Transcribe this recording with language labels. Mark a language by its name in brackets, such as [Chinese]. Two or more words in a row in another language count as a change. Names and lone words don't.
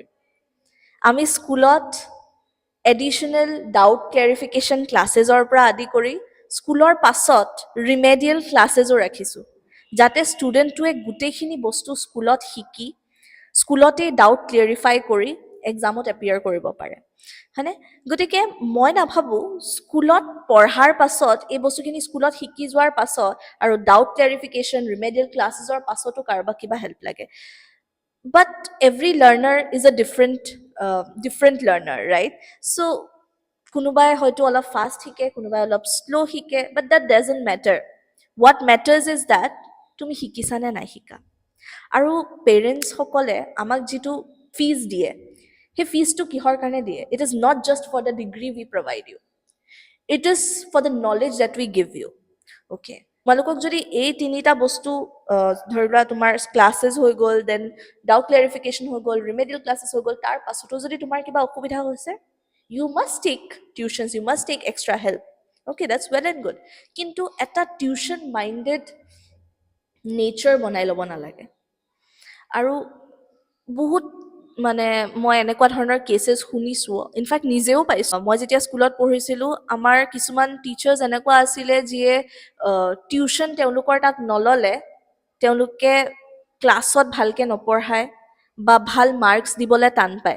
[Assamese] আমি স্কুলত [English] additional doubt clarification [Assamese] ক্লাছেছৰ পৰা আদি কৰি স্কুলৰ পাছত [English] remedial classes [Assamese] ৰাখিছোঁ, যাতে ষ্টুডেণ্টটোৱে গোটেইখিনি বস্তু স্কুলত শিকি স্কুলতেই [English] doubt clarify [Assamese] কৰি এক্সামত এপিয়াৰ কৰিব পাৰে, হয়নে? গতিকে মই নাভাবোঁ স্কুলত পঢ়াৰ পাছত এই বস্তুখিনি স্কুলত শিকি যোৱাৰ পাছত আৰু [English] doubt clarification remedial [Assamese] ক্লাছেছৰ পাছতো কাৰোবাক কিবা হেল্প লাগে। [English] But every learner is a different learner, right? [Assamese] So কোনোবাই হয়তো অলপ ফাষ্ট শিকে, কোনোবাই অলপ শ্ল' শিকে, [English] but that doesn't matter. What matters is that [Assamese] তুমি শিকিছা নে নাই শিকা। আৰু পেৰেণ্টছসকলে আমাক যিটো ফিজ দিয়ে, সেই ফিজটো কিহৰ কাৰণে দিয়ে? [English] It is not just for the degree we provide you. It is for the knowledge that we give you. [Assamese] Okay. তোমালোকক যদি এই তিনিটা বস্তু ধৰি লোৱা তোমাৰ ক্লাছেছ হৈ গ'ল, দেন [English] doubt clarification [Assamese] হৈ গ'ল, [English] remedial classes [Assamese] হৈ গ'ল, তাৰ পাছতো যদি তোমাৰ কিবা অসুবিধা হৈছে, [English] you must take tuitions, you must take extra help. Okay, that's well and good. [Assamese] কিন্তু এটা [English] tuition minded nature [Assamese] বনাই ল'ব নালাগে। আৰু বহুত মানে মই এনেকুৱা ধৰণৰ কেছেছ শুনিছোঁ, ইনফেক্ট নিজেও পাইছোঁ। মই যেতিয়া স্কুলত পঢ়িছিলোঁ, আমাৰ কিছুমান টিচাৰ্ছ এনেকুৱা আছিলে যিয়ে টিউশ্যন তেওঁলোকৰ তাত নল'লে তেওঁলোকে ক্লাছত ভালকৈ নপঢ়ায় বা ভাল মাৰ্কছ দিবলৈ টান পায়।